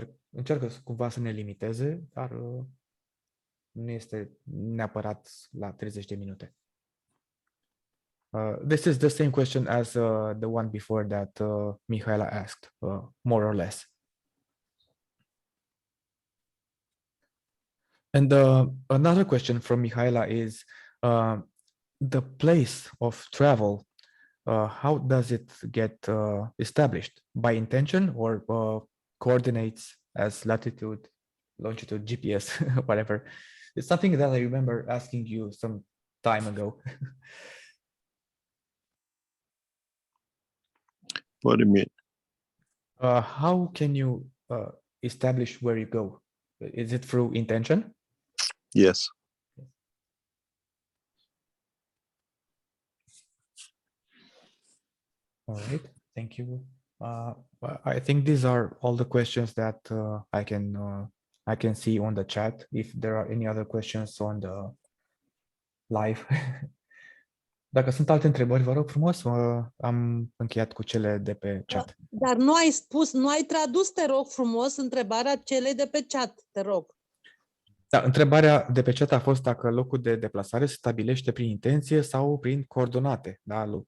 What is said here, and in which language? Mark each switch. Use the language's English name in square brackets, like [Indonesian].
[Romanian] Încearcă cumva să ne limiteze, dar nu este neapărat la 30 de minute. [English] This is the same question as the one before that Mihaela asked, more or less. And another question from Mihaela is the place of travel. How does it get established? By intention or coordinates as latitude, longitude, GPS, whatever? It's something that I remember asking you some time ago. What do you mean? How can you establish where you go? Is it through intention? Yes. All right, thank you. I think these are all the questions that I can see on the chat. If there are any other questions on the live. [Romanian] Dacă sunt alte întrebări, vă rog frumos, am încheiat cu cele de pe chat. Dar nu ai spus, nu ai tradus, te rog frumos, întrebarea celei de pe chat, te rog. Da, întrebarea de pe chat a fost dacă locul de deplasare se stabilește prin intenție sau prin coordonate, da?